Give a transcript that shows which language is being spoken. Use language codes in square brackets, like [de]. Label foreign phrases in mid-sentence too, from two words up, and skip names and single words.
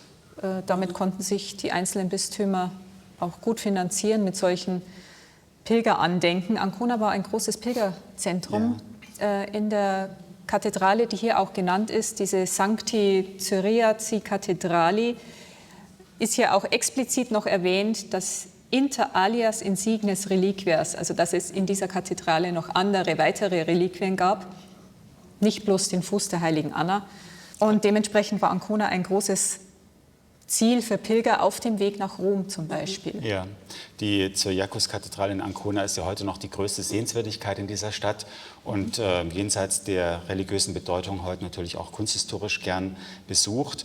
[de] Damit konnten sich die einzelnen Bistümer auch gut finanzieren mit solchen Pilgerandenken. Ancona war ein großes Pilgerzentrum. Ja. In der Kathedrale, die hier auch genannt ist, diese [la] Sancti Cyriaci Cathedrali, [de] ist hier auch explizit noch erwähnt, dass [la] inter alias insignes reliquias, [de] also dass es in dieser Kathedrale noch weitere Reliquien gab, nicht bloß den Fuß der heiligen Anna. Und dementsprechend war Ancona ein großes Ziel für Pilger auf dem Weg nach Rom zum Beispiel. Ja, die Cyriakuskathedrale in Ancona ist ja heute noch die größte Sehenswürdigkeit in dieser Stadt und jenseits der religiösen Bedeutung heute natürlich auch kunsthistorisch gern besucht.